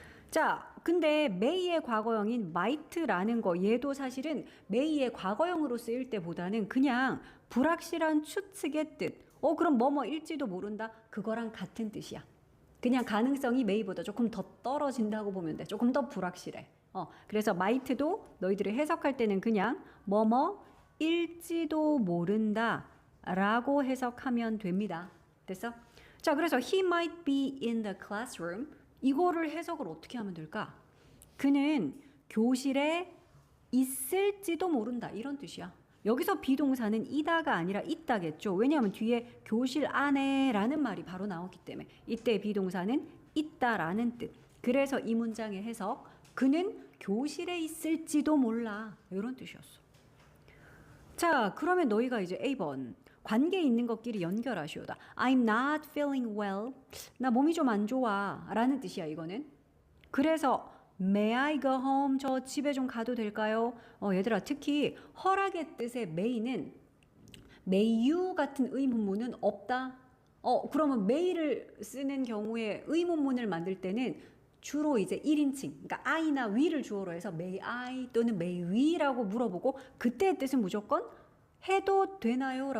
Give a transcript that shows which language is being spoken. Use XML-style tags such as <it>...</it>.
<ko>자, 근데 may의 과거형인 might라는 거 얘도 사실은 may의 과거형으로 쓰일 때보다는 그냥 불확실한 추측의 뜻. 그럼 뭐뭐일지도 모른다. 그거랑 같은 뜻이야. 그냥 가능성이 may보다 조금 더 떨어진다고 보면 돼. 조금 더 불확실해. 그래서 might도 너희들이 해석할 때는 그냥 뭐뭐일지도 모른다 라고 해석하면 됩니다. 됐어? 자, 그래서</ko> <en>he might be in the classroom.</en> <ko>이거를 해석을 어떻게 하면 될까? 그는 교실에 있을지도 모른다. 이런 뜻이야. 여기서 비동사는 이다가 아니라 있다겠죠. 왜냐하면 뒤에 교실 안에라는 말이 바로 나오기 때문에 이때 비동사는 있다라는 뜻. 그래서 이 문장의 해석 그는 교실에 있을지도 몰라. 이런 뜻이었어. 자, 그러면 너희가 이제 A번 관계 있는 것끼리 연결하시오다.</ko> <en>I'm not feeling well.</en> <ko>나 몸이 좀 안 좋아 라는 뜻이야 이거는. 그래서</ko> <en>May I go home?</en> <ko>저 집에 좀 가도 될까요? 얘들아 특히 허락의 뜻의 may는 may you 같은 의문문은 없다. 그러면 may를 쓰는 경우에 의문문을 만들 때는 주로 이제 1인칭, 그러니까 I나 we를 주어로 해서 may I 또는 may we라고 물어보고 그때의 뜻은 무조건 해도 되나요?</ko>